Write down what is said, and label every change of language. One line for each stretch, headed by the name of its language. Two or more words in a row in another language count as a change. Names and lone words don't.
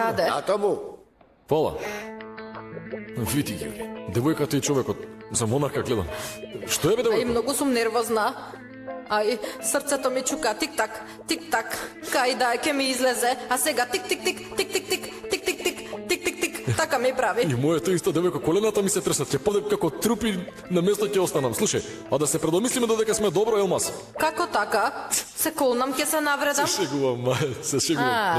Macedonian: Каде? А таму. Фала. Види ги, девојката и човекот. За монака гледам. Што е бе, Ај, девојка? многу сум нервозна. Ај, срцето ми чука тик-так, тик-так. Кај да ќе ми излезе, а сега тик-тик-тик, тик-тик-тик, тик-тик-тик, тик-тик-тик. Така ми прави. И моето исто, девојка, колената ми се тресат. Ќе подем како трупи на место ќе останам. Слушај, а да се предомислиме додека сме добро, Елмас. Како така? Се колнам, ќе се навредам. Се шегувам, се шегувам.